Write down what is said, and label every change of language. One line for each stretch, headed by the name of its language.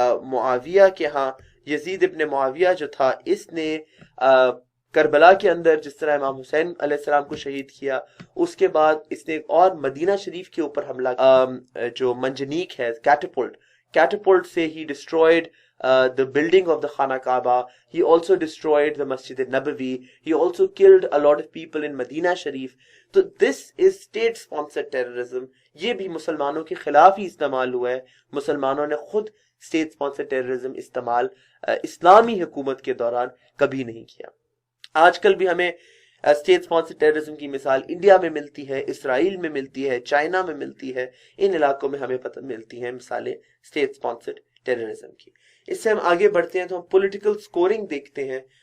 Urdu: معاویہ کے ہاں۔ یزید ابن معاویہ جو تھا اس نے کربلا کے اندر جس طرح امام حسین علیہ السلام کو شہید کیا، اس کے بعد اس نے ایک اور مدینہ شریف کے اوپر حملہ جو منجنیق ہے، کیٹپولٹ سے ہی destroyed
English: the building of the Khana Kaaba. He also destroyed the Masjid al-Nabawi. He also killed a lot of people in Medina Sharif. So this is state sponsored terrorism.
Urdu: یہ بھی مسلمانوں کے خلاف ہی استعمال ہوا ہے۔ مسلمانوں نے خود state sponsored terrorism استعمال اسلامی حکومت کے دوران کبھی نہیں کیا۔ آج کل بھی ہمیں اسٹیٹ سپانسر ٹیررزم کی مثال انڈیا میں ملتی ہے، اسرائیل میں ملتی ہے، چائنا میں ملتی ہے۔ ان علاقوں میں ہمیں پتہ ملتی ہیں مثالیں اسٹیٹ سپانسرڈ ٹیررزم کی۔ اس سے ہم آگے بڑھتے ہیں تو ہم پولیٹیکل سکورنگ دیکھتے ہیں